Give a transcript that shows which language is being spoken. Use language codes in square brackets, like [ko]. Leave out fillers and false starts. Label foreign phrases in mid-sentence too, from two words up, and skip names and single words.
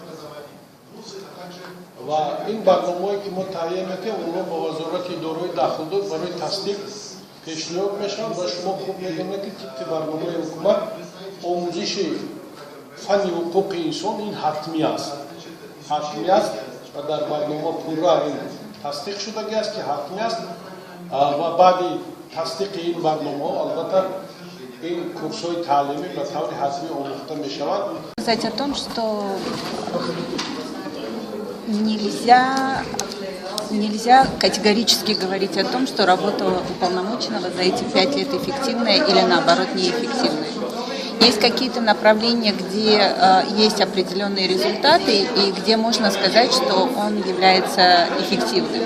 [fa] و این برنامه‌ای که ما تهیه می‌کنیم اونها با وزارت اداره داخل برای تصدیق پیشنهاد میشن و شما خوب می‌دونید که برنامه حکومت آموزش فن حقوق انسان این حتمی است. حتمی است و در برنامه پورا این تصدیق شده است که حتمی است. و بعد تصدیق این برنامه البته این کورس‌های تعلیمی به طور حتمی آموخته می‌شود. [ru] Сказать о том, что нельзя категорически говорить о том, что работа уполномоченного за эти 5 лет эффективная или наоборот неэффективная. Есть какие-то направления, где есть определенные результаты и где можно сказать, что он является эффективным.